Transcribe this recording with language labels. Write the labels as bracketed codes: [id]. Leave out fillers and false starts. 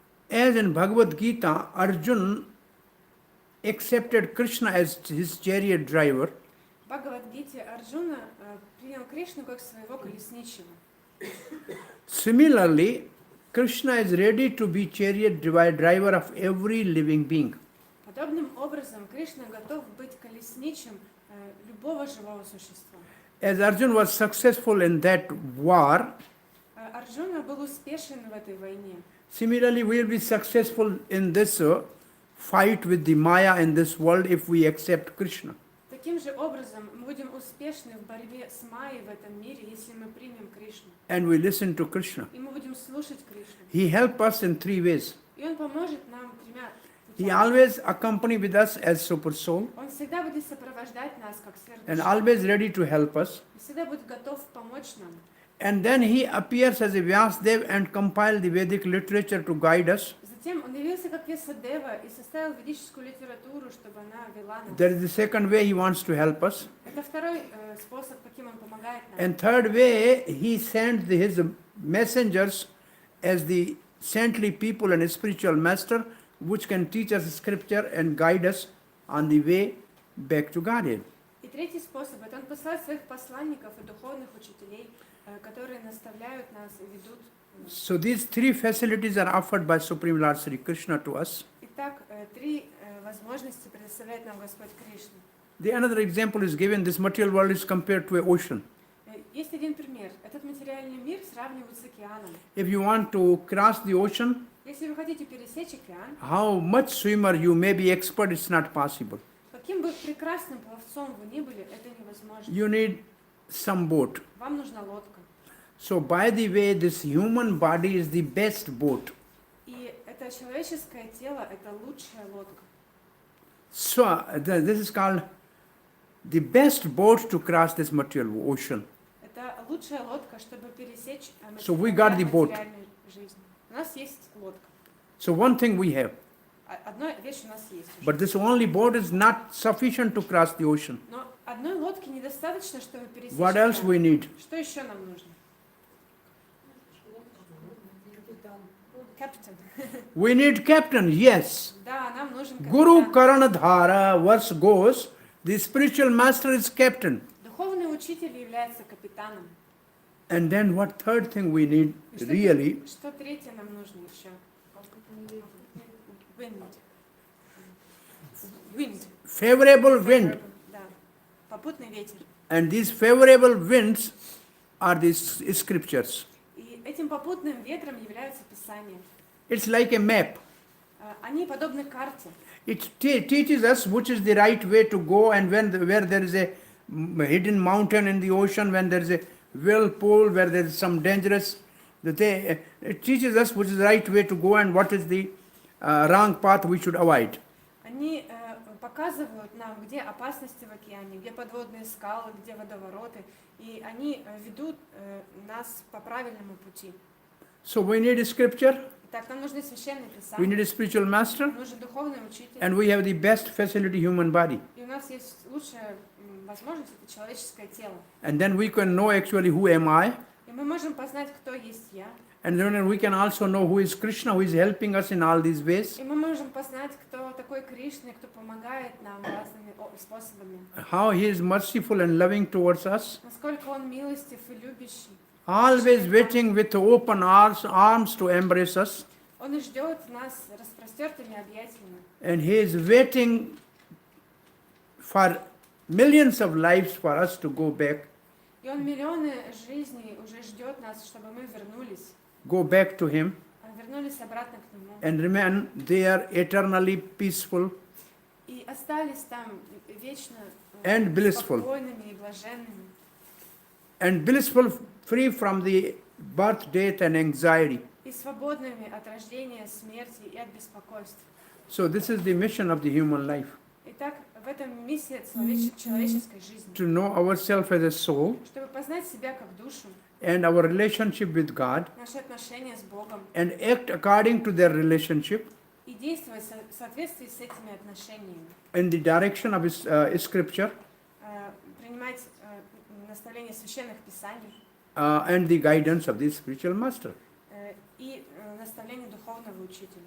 [en] As in Bhagavad Gita, Arjun accepted Krishna as his chariot driver. [ru] В Бхагавад-гите Арджуна принял Кришну как своего колесничего. [en] Similarly, Krishna is ready to be chariot driver of every living being. [ru] Подобным образом Кришна готов быть колесничем любого живого существа. [en] As Arjun was successful in that war, [ru] Арджуна был успешен в этой войне. [en] similarly we will be successful in this fight with the Maya in this world if we accept Krishna. [ru] Таким же образом мы будем успешны в борьбе с Майей в этом мире, если мы примем Кришну. [en] And we listen to Krishna. [ru] И мы будем слушать Кришну. [en] He helps us in three ways. [ru] И он поможет нам тремя [en] He [ru] путями. [en] always accompanies with us as super soul [ru] Он всегда будет сопровождать нас как [en] and [ru] сверхдуша. [en] always ready to help us. [ru] И всегда будет готов помочь нам. [en] And then he appears as a Vyasdev and compile the Vedic literature to guide us. [ru] Затем он явился как Весадева и составил ведическую литературу, чтобы она вела нас. [en] That is the second way he wants to help us. [ru] Это второй способ, каким он помогает нам. [en] And third way, he sends his messengers as the saintly people and spiritual master which can teach us scripture and guide us on the way back to Godhead. [ru] И третий способ – это он посылает своих посланников и духовных учителей, которые наставляют нас и ведут. [en] So these three facilities are offered by Supreme Lord Sri Krishna to us. [ru] Итак, три возможности предоставляет нам Господь Кришна. [en] The another example is given, this material world is compared to an ocean. [ru] Есть один пример. Этот материальный мир сравнивают с океаном. [en] If you want to cross the ocean, [ru] Если вы хотите пересечь океан, [en] how much swimmer you may be expert, it's not possible. [ru] каким бы прекрасным пловцом вы ни были, это невозможно. [en] You need some boat. [ru] Вам нужна лодка. [en] So by the way, this human body is the best boat. [ru] И это человеческое тело – это лучшая лодка. [en] So this is called the best boat to cross this material ocean. [ru] Это лучшая лодка, чтобы пересечь [en] So we got the boat. [ru] материальную жизнь. У нас есть лодка. [en] So one thing we have, [ru] Одна вещь у нас есть уже. [en] but this only boat is not sufficient to cross the ocean. [ru] Но одной лодки недостаточно, чтобы пересечь [en] What else [ru] океан. [en] we need? [ru] Что еще нам нужно? Капитан. [en] We need captain, yes. [ru] Да, нам нужен [en] Guru [ru] капитан. [en] Karanadhara verse goes, the spiritual master is captain. [ru] Духовный учитель является капитаном. [en] And then what third thing we need [ru] И [en] really? [ru] Что третье нам нужно еще? [en] Wind. Wind. Favorable wind. [ru] Да. Попутный ветер. [en] And these favorable winds are these scriptures. [ru] И этим попутным ветром являются Писания. [en] It's like a map. [ru] Они подобны карте. [en] It teaches us which is the right way to go, and where there is a hidden mountain in the ocean, when there is a whirlpool, where there is some dangerous, it teaches us which is the right way to go and what is the wrong path we should avoid. [ru] Они показывают нам, где опасности в океане, где подводные скалы, где водовороты, и они ведут нас по правильному пути. [en] So we need a scripture, [ru] Итак, нам нужны священные [en] we [ru] писания, [en] need a spiritual master, [ru] нам нужен духовный учитель, [en] and we have the best facility human body. [ru] и у нас есть лучшая возможность – это человеческое тело. [en] And then we can know actually who am I, [ru] И мы можем познать, кто есть я, [en] and then we can also know who is Krishna, who is helping us in all these ways, [ru] и мы можем познать, кто такой Кришна, кто помогает нам разными способами, [en] how he is merciful and loving towards us, [ru] насколько он милостив и любящий. [en] always waiting with open arms to embrace us, [ru] Он ждет нас распростертыми объятиями. [en] and he is waiting for millions of lives for us to go back [ru] И он миллионы жизней уже ждет нас, чтобы мы вернулись [en] to him [ru] вернулись обратно к нему. [en] and remain there eternally peaceful [ru] И остались там вечно [en] And blissful. [ru] спокойными и блаженными. [en] and blissful, free from the birth, death and anxiety. [ru] И свободными от рождения, смерти и от беспокойств. [en] So this is the mission of the human life, [ru] Итак, в этом миссия человеческой жизни. [en] to know ourselves as a soul [ru] Чтобы познать себя как душу, [en] and our relationship with God, [ru] наши отношения с Богом, [en] and act according to their relationship [ru] и действовать в соответствии с этими отношениями. [en] in the direction of his, scripture [ru] Принимать наставления священных писаний [en] and the guidance of the spiritual master. [ru] И наставления духовного учителя.